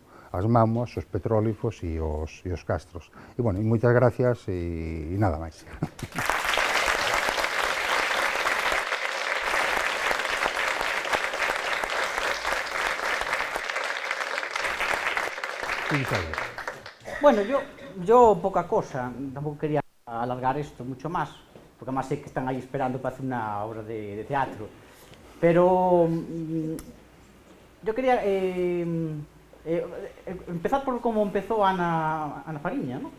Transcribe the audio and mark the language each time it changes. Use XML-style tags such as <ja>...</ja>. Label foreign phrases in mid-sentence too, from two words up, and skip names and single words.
<gl>As mamoas, os petróglifos e os castros. E, bueno, moitas gracias e nada máis.</gl> <es>Bueno, yo poca cosa, tampouco quería alargar esto mucho más, porque además sé que están aí esperando para hacer una obra de teatro. Pero yo quería empezar por como empezó Ana Fariña, ¿no?</es>